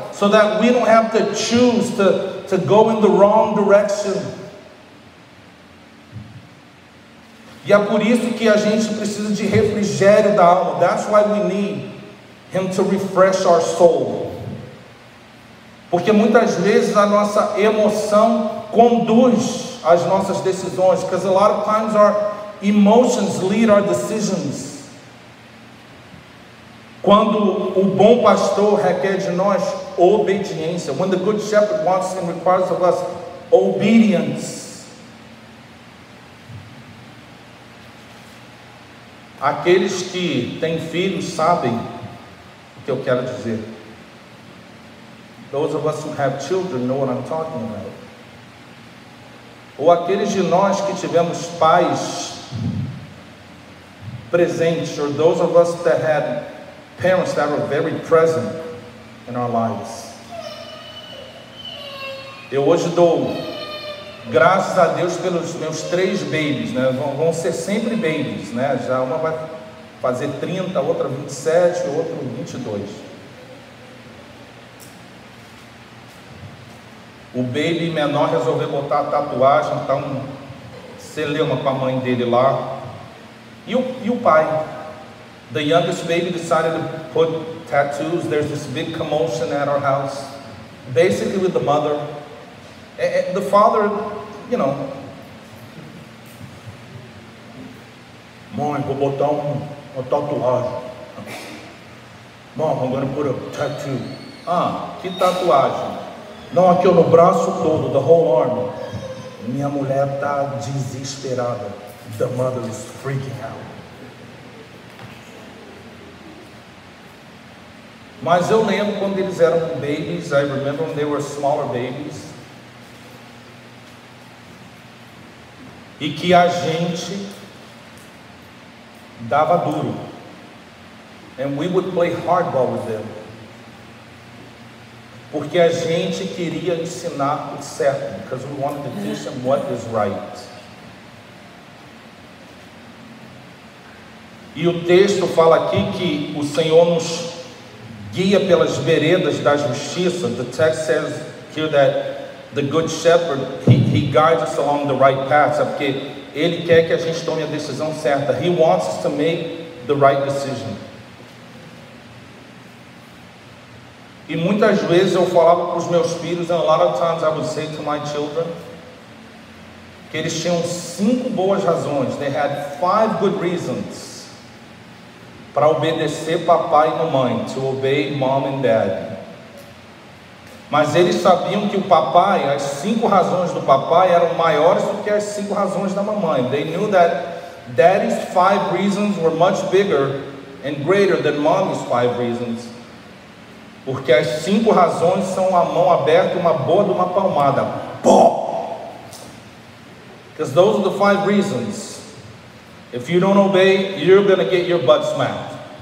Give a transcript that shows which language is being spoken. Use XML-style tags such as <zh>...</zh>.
<en>So that we don't have to choose to go in the wrong direction.</en> <pt>E é por isso que a gente precisa de refrigério da alma.</pt> <en>That's why we need Him to refresh our soul.</en> <pt>Porque muitas vezes a nossa emoção conduz as nossas decisões.</pt> <en>Because a lot of times our emotions lead our decisions.</en> <pt>Quando o bom pastor requer de nós obediência.</pt> <en>When the good shepherd wants and requires of us obedience.</en> <pt>Aqueles que têm filhos sabem o que eu quero dizer.</pt> <en>Those of us who have children know what I'm talking about.</en> <pt>Ou aqueles de nós que tivemos pais presentes,</pt> <en>or those of us that had parents that were very present in our lives.</en> <pt>Eu hoje dou graças a Deus pelos meus 3 babies, né? Vão ser sempre babies, né? Já uma vai fazer 30, outra 27, outra 22. O baby menor resolveu botar a tatuagem, então celeuma com a mãe dele lá. E o pai?</pt> <en>The youngest baby decided to put tattoos. There's this big commotion at our house, basically with the mother. The father, you know,</en> <pt>mãe, vou botar uma tatuagem.</pt> <en>Mom, I'm going to put a tattoo.</en> <pt>Ah, que tatuagem? Não, aqui no braço todo,</pt> <en>the whole arm.</en> <pt>Minha mulher está desesperada.</pt> <en>The mother is freaking out.</en> <pt>Mas eu lembro quando eles eram babies.</pt> <en>I remember when they were smaller babies.</en> <pt>E que a gente dava duro.</pt> <en>And we would play hardball with them.</en> <pt>Porque a gente queria ensinar o certo.</pt> <en>Because we wanted to teach them what is right.</en> <pt>E o texto fala aqui que o Senhor nos guia pelas veredas da justiça.</pt> <en>The text says here that the good shepherd, he guides us along the right path.</en> <pt>Porque Ele quer que a gente tome a decisão certa.</pt> <en>He wants us to make the right decision.</en> <pt>E muitas vezes eu falava para os meus filhos,</pt> <en>and a lot of times I would say to my children,</en> <pt>que eles tinham 5 boas razões.</pt> <en>They had 5 good reasons</en> <pt>para obedecer papai e mamãe,</pt> <en>to obey mom and dad.</en> <pt>Mas eles sabiam que o papai, as 5 razões do papai eram maiores do que as 5 razões da mamãe.</pt> <en>They knew that daddy's 5 reasons were much bigger and greater than mommy's 5 reasons.</en> <pt>Porque as 5 razões são uma mão aberta e uma boa de uma palmada.</pt> <en>Because those are the 5 reasons. If you don't obey, you're going to get your butt smacked.</en>